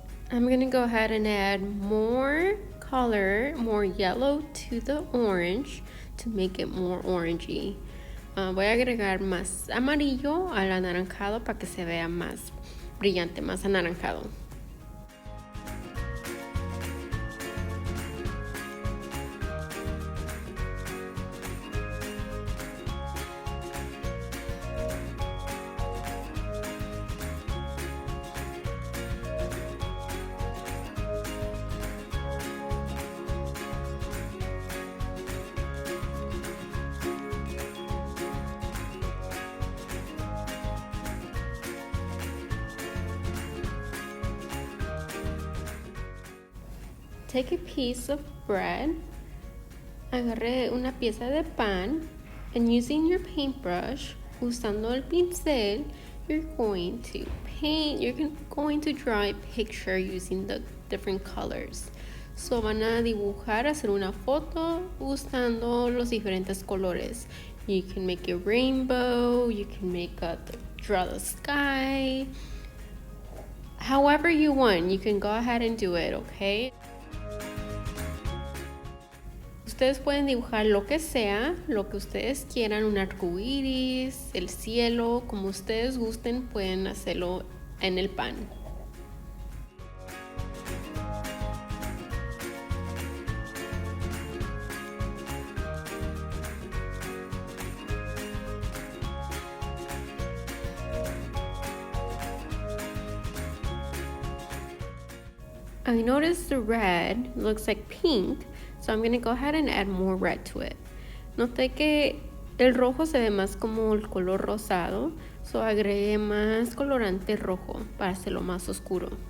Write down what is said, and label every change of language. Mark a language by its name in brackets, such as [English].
[English] I'm going to go ahead and add more color, more yellow to the orange to make it more orangey. [Spanish] Voy a agregar más amarillo al anaranjado para que se vea más brillante, más anaranjado. [English] Take a piece of bread, [Spanish] agarre una pieza de pan, [English] and using your paintbrush, [Spanish] usando el pincel, [English] you're going to paint, you're going to draw a picture using the different colors. [Spanish] So van a dibujar, hacer una foto usando los diferentes colores. [English] You can make a rainbow, you can draw the sky. However you want, you can go ahead and do it, okay? [Spanish] Ustedes pueden dibujar lo que sea, lo que ustedes quieran, un arcoiris, el cielo, como ustedes gusten, pueden hacerlo en el pan. [English] I noticed the red looks like pink, so I'm going to go ahead and add more red to it. [Spanish] Noté que el rojo se ve más como el color rosado, so agregué más colorante rojo para hacerlo más oscuro.